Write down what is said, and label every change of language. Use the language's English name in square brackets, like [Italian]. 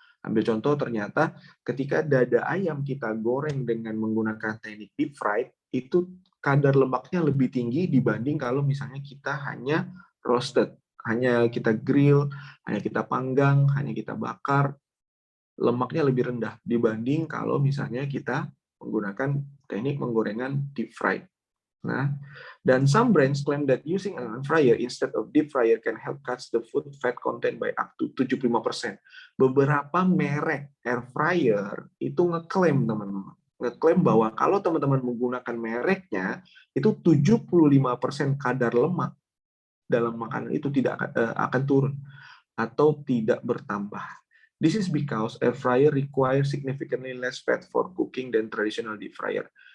[Indonesian] Ambil contoh, ternyata ketika dada ayam kita goreng dengan menggunakan teknik deep fried, itu kadar lemaknya lebih tinggi dibanding kalau misalnya kita hanya roasted, hanya kita grill, hanya kita panggang, hanya kita bakar, lemaknya lebih rendah dibanding kalau misalnya kita menggunakan teknik penggorengan deep fried. [English] Nah, dan some brands claim that using an air fryer instead of deep fryer can help cut the food fat content by up to 75%. [Indonesian] Beberapa merek air fryer itu ngeklaim, teman-teman. Ngeklaim bahwa kalau teman-teman menggunakan mereknya, itu 75% kadar lemak dalam makanan itu tidak akan turun atau tidak bertambah. [English] This is because air fryer requires significantly less fat for cooking than traditional deep fryer.